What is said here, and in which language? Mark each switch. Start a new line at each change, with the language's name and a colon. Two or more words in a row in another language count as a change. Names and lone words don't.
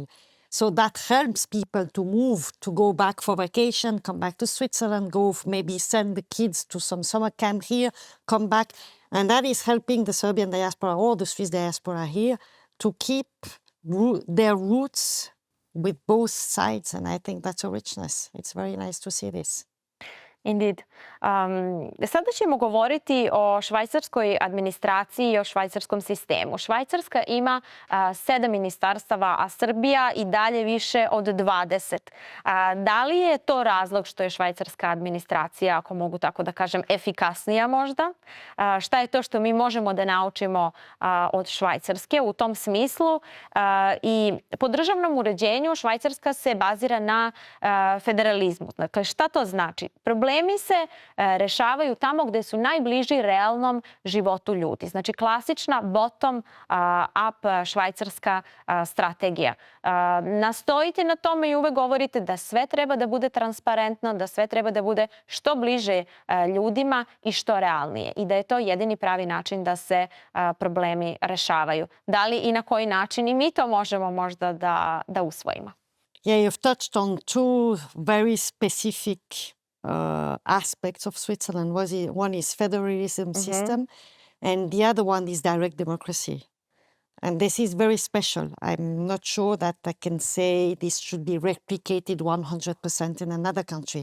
English: So that helps people to move, to go back for vacation, come back to Switzerland, go maybe send the kids to some summer camp here, come back. And that is helping the Serbian diaspora or the Swiss diaspora here to keep their roots with both sides. And I think that's a richness. It's very nice to see this. Indeed.
Serbian: Sada ćemo govoriti o švajcarskoj administraciji i o švajcarskom sistemu. Švajcarska ima 7 ministarstava, a Srbija i dalje više od 20. Da li je to razlog što je švajcarska administracija, ako mogu tako da kažem, efikasnija možda? Šta je to što mi možemo da naučimo od Švajcarske u tom smislu? I po državnom uređenju Švajcarska se bazira na federalizmu. Dakle, šta to znači? Problemi se rešavaju tamo gde su najbliži realnom životu ljudi. Znači, klasična bottom-up švajcarska strategija. Nastojite na tome i uvek govorite da sve treba da bude transparentno, da sve treba da bude što bliže ljudima i što realnije. I da je to jedini pravi način da se problemi rešavaju. Da li i na koji način i mi to možemo možda da usvojimo?
English: Yeah, you've touched on two very specific aspects of Switzerland. One is federalism system, and the other one is direct democracy. And this is very special. I'm not sure that I can say this should be replicated 100% in another country.